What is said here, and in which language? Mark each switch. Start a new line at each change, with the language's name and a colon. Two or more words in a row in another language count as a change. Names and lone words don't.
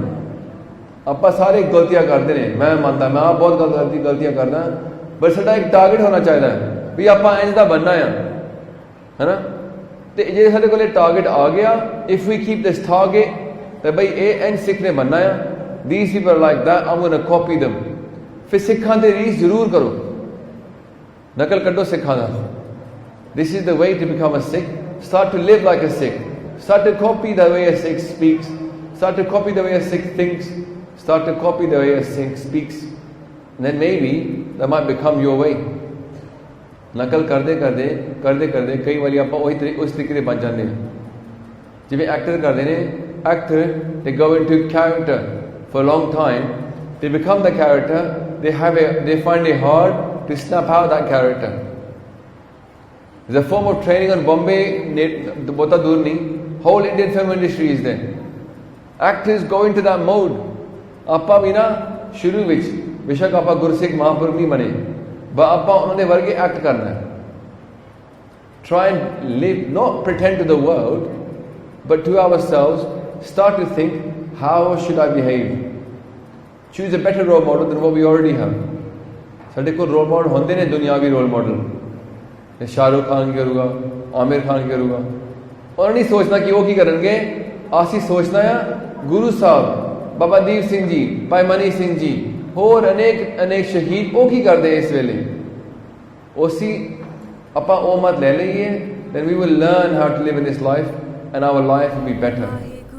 Punjabi: ਆਪਾਂ ਸਾਰੇ ਗਲਤੀਆਂ ਕਰਦੇ ਨੇ, ਮੈਂ ਮੰਨਦਾ ਮੈਂ ਆਪ ਬਹੁਤ ਗਲਤੀਆਂ ਕਰਦਾ, ਪਰ ਸਾਡਾ ਇੱਕ ਟਾਰਗੇਟ ਹੋਣਾ ਚਾਹੀਦਾ ਵੀ ਆਪਾਂ ਇੰਝ ਦਾ ਬਣਨਾ ਆ, ਹੈ ਨਾ। ਤੇ ਜੇ ਸਾਡੇ ਕੋਲ ਟਾਰਗੇਟ ਆ ਗਿਆ,
English: if we keep this target,
Punjabi: ਤਾਂ ਬਈ ਇਹ ਇੰਝ ਸਿੱਖ ਨੇ ਬਣਨਾ ਆ,
English: these people are like that, I'm going to copy them।
Punjabi: ਫਿਰ ਸਿੱਖਾਂ ਦੇ ਰੀਸ ਜ਼ਰੂਰ ਕਰੋ, ਨਕਲ ਕੱਢੋ ਸਿੱਖਾਂ ਦਾ।
English: This is the way to become a Sikh. Start to live like a Sikh. Start to copy the way a Sikh speaks. Start to copy the way a Sikh thinks. Start to copy the way a Sikh speaks. And then maybe that might become your way.
Punjabi: ਨਕਲ ਕਰਦੇ ਕਰਦੇ ਕਈ ਵਾਰੀ ਆਪਾਂ ਉਸ ਤਰੀਕੇ ਦੇ ਬਣ ਜਾਂਦੇ ਹਾਂ। ਜਿਵੇਂ ਐਕਟਰ ਕਰਦੇ ਨੇ,
English: ਐਕਟਰ they go into character for a long time. They become the character. They find it hard to snap out that character. There's a form of training on Bombay,
Punjabi: ਬਹੁਤਾ ਦੂਰ ਨਹੀਂ,
English: whole Indian film industry is there. Actors go into that mode.
Punjabi: ਆਪਾਂ ਵੀ ਨਾ ਸ਼ੁਰੂ ਵਿੱਚ ਬੇਸ਼ੱਕ ਆਪਾਂ ਗੁਰਸਿੱਖ ਮਹਾਂਪੁਰਖ ਨਹੀਂ ਬਣੇ, but ਆਪਾਂ ਉਹਨਾਂ ਦੇ ਵਰਗੇ ਐਕਟ ਕਰਨਾ ਹੈ।
English: Try and live, not pretend to the world, but to ourselves, start to think, how should I behave? Choose a better role model than what we already have.
Punjabi: ਸਾਡੇ ਕੋਲ
English: role model
Punjabi: ਹੁੰਦੇ ਨੇ, ਦੁਨਿਆਵੀ
English: role model.
Punjabi: ਸ਼ਾਹਰੁਖ ਖਾਨ ਕੀ ਕਰੂਗਾ, ਆਮਿਰ ਖਾਨ ਕੀ ਕਰੂਗਾ। ਉਹਨਾਂ ਨਹੀਂ ਸੋਚਣਾ ਕਿ ਉਹ ਕੀ ਕਰਨਗੇ, ਅਸੀਂ ਸੋਚਣਾ ਆ ਗੁਰੂ ਸਾਹਿਬ, ਬਾਬਾ ਦੀਪ ਸਿੰਘ ਜੀ, ਭਾਈ ਮਨੀ ਸਿੰਘ ਜੀ, ਹੋਰ ਅਨੇਕ ਸ਼ਹੀਦ, ਉਹ ਕੀ ਕਰਦੇ ਇਸ ਵੇਲੇ। ਉਸੀ ਆਪਾਂ ਉਹ ਮਤ ਲੈ ਲਈਏ,
English: then we will learn how to live in this life and our life will be better.